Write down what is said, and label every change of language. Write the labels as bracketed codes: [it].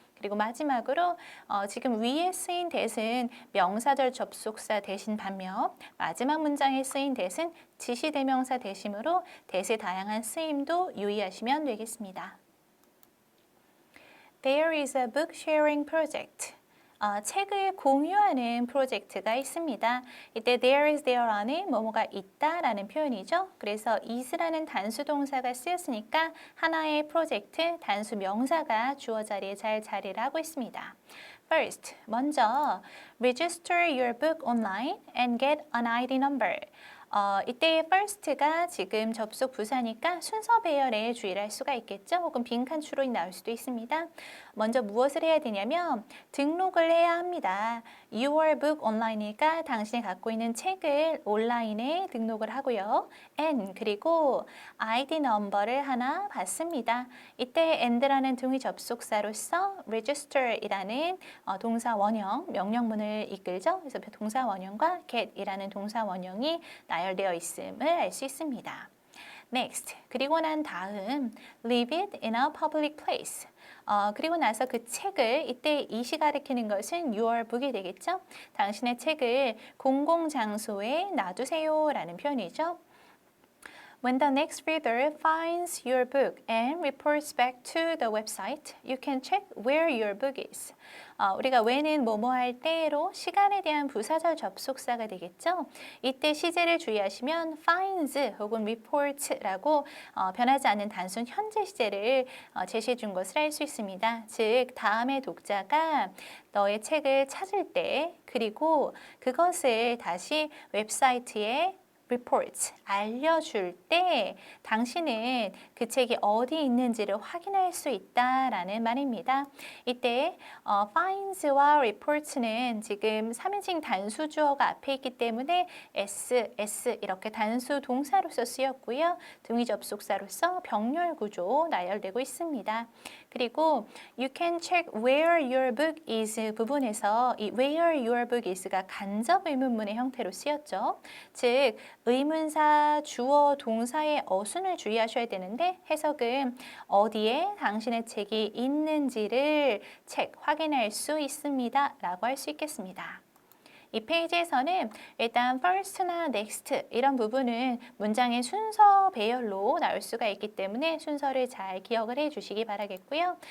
[ko] 그리고 마지막으로 지금 위에 쓰인 that은 명사절 접속사 대신 반면 마지막 문장에 쓰인 that은 지시대명사 대심으로 that의 다양한 쓰임도 유의하시면 되겠습니다. [en] There is a book sharing project. [ko] 책을 공유하는 프로젝트가 있습니다. 이때 there is there 안에 뭐뭐가 있다라는 표현이죠. 그래서 is라는 단수 동사가 쓰였으니까 하나의 프로젝트 단수 명사가 주어 자리에 잘 자리를 하고 있습니다. [en] First, [ko] 먼저 [en] register your book online and get an ID number. [ko] 이때의 first가 지금 접속 부사니까 순서 배열에 주의를 할 수가 있겠죠. 혹은 빈칸 추론이 나올 수도 있습니다. 먼저 무엇을 해야 되냐면 등록을 해야 합니다. [en] Your book online [ko] 이니까 당신이 갖고 있는 책을 온라인에 등록을 하고요. And 그리고 ID 넘버를 하나 받습니다. 이때 and라는 등위 접속사로서 register이라는 동사 원형, 명령문을 이끌죠. 그래서 동사 원형과 get이라는 동사 원형이 나열되어 있음을 알 수 있습니다. [en] Next, [ko] 그리고 난 다음 [en] leave it in a public place. [ko] 그리고 나서 그 책을 이때 이시 가리키는 것은 your book이 되겠죠. 당신의 책을 공공장소에 놔두세요 라는 표현이죠. [en] When the next reader finds your book and reports back to the website, you can check where your book is. [ko] 우리가 when은 뭐뭐 할 때로 시간에 대한 부사절 접속사가 되겠죠. 이때 시제를 주의하시면 finds 혹은 report라고 변하지 않는 단순 현재 시제를 제시해 준 것을 알 수 있습니다. 즉 다음의 독자가 너의 책을 찾을 때 그리고 그것을 다시 웹사이트에 reports, 알려줄 때 당신은 그 책이 어디 있는지를 확인할 수 있다라는 말입니다. 이때 finds와 reports는 지금 3인칭 단수 주어가 앞에 있기 때문에 s 이렇게 단수 동사로서 쓰였고요. 등위 접속사로서 병렬 구조 나열되고 있습니다. 그리고 [en] you can check where your book is [ko] 부분에서 이 where your book is가 간접 의문문의 형태로 쓰였죠. 즉 의문사, 주어, 동사의 어순을 주의하셔야 되는데 해석은 어디에 당신의 책이 있는지를 확인할 수 있습니다 라고 할 수 있겠습니다. 이 페이지에서는 일단 first나 next 이런 부분은 문장의 순서 배열로 나올 수가 있기 때문에 순서를 잘 기억을 해 주시기 바라겠고요.